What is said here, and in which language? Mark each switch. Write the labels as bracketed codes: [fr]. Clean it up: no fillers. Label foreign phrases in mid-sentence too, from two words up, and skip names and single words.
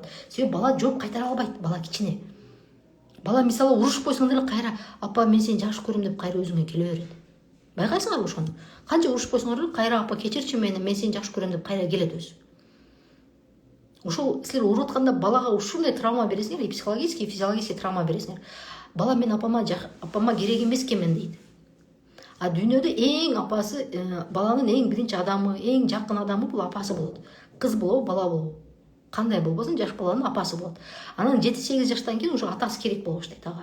[ky] Себеби бала жооп кайтара албайт, бала кичине. Бала мисалы урушпойсуң деле кайра апа мен сени жакшы көрөм деп кайра өзүңө келе берет. Байкайсыңарбы ошону? Канча урушпойсуңар деле кайра апа кечирчи мени, мен сени жакшы көрөм деп кайра келет өзү. Ошол силер уруп атканда балага ушундай травма бересиңер, [ru] и психологический, и физиологический [ky] травма бересиңер. Бала мен апама керек эмес экенмин дейт. А дүйнөдө эң апасы, баланын эң биринчи адамы, эң жакын адамы бул апасы болот. Кыз болобу, бала болобу. Кандай болбосун, жаш баланын апасы болот. Анан 7-8 жаштан кийин уже атасы керек болуп баштайт ага.